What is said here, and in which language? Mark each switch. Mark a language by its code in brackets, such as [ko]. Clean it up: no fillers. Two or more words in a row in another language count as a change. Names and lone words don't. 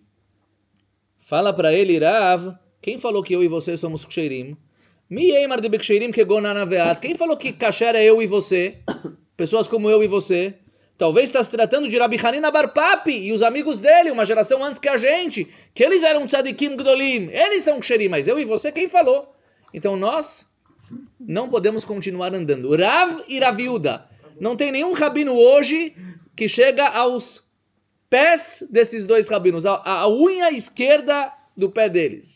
[pt] Fala para ele, Rav, quem falou que eu e você somos ksheirim? Quem falou que kasher é eu e você? Pessoas como eu e você? Talvez está se tratando de Rabi Hanina Bar Papi e os amigos dele, uma geração antes que a gente, que eles eram [he] צדיקים גדולים, [pt] eles são ksherim, mas eu e você, quem falou? Então nós não podemos continuar andando. Rav e Rav Yehuda. Não tem nenhum rabino hoje que chega aos pés desses 2 rabinos, a unha esquerda do pé deles.